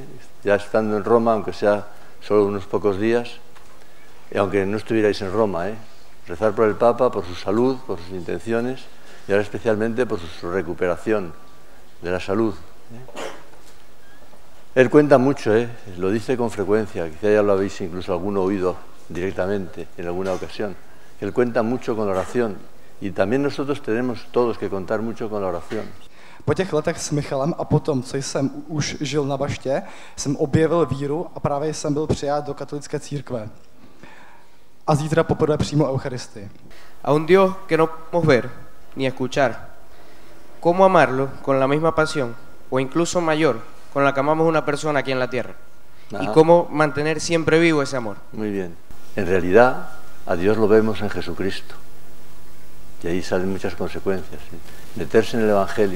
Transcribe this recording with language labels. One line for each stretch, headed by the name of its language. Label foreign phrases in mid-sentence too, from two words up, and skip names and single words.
Spanish: Ya estando en Roma, aunque sea solo unos pocos días, y aunque no estuvierais en Roma, rezar por el Papa, por su salud, por sus intenciones, y ahora especialmente por su recuperación de la salud. Él cuenta mucho, lo dice con frecuencia, quizá ya lo habéis incluso alguno oído directamente en alguna ocasión. Él cuenta mucho con la oración, y también nosotros tenemos todos que contar mucho con la oración.
Czech: Po těch letech s Michalem a potom, co jsem už žil na Baště, jsem objevil víru a právě jsem byl přijat do katolické církve. A zítra poprvé přijmu Eucharistii.
Spanish: A un Dios que no podemos ver ni escuchar. ¿Cómo amarlo con la misma pasión o incluso mayor con la que amamos a una persona aquí en la tierra? Ajá. Y cómo mantener siempre vivo ese amor. Muy bien. En realidad, a Dios lo vemos en Jesucristo. Y ahí salen muchas consecuencias. Meterse en el Evangelio.